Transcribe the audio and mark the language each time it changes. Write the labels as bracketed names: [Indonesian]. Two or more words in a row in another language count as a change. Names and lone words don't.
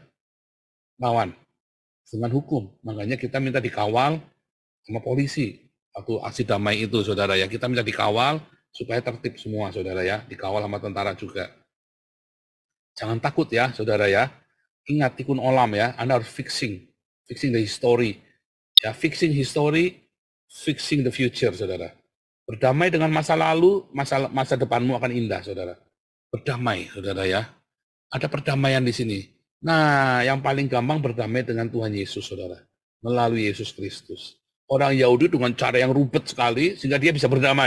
[Indonesian] Lawan. Dengan hukum. Makanya kita minta dikawal sama polisi. Waktu aksi damai itu, saudara ya. Kita minta dikawal supaya tertib semua, saudara ya. Dikawal sama tentara juga. Jangan takut ya, saudara ya. Ingat, [Hebrew] תיקון עולם [Indonesian] ya. Anda harus [English] fixing the history. Ya, fixing history, fixing the future, [Indonesian] saudara. Berdamai dengan masa lalu, masa depanmu akan indah, saudara. Berdamai, saudara ya. Ada perdamaian di sini. Nah, yang paling gampang berdamai dengan Tuhan Yesus, saudara. Melalui Yesus Kristus. Orang Yahudi dengan cara yang ribet sekali, sehingga dia bisa berdamai.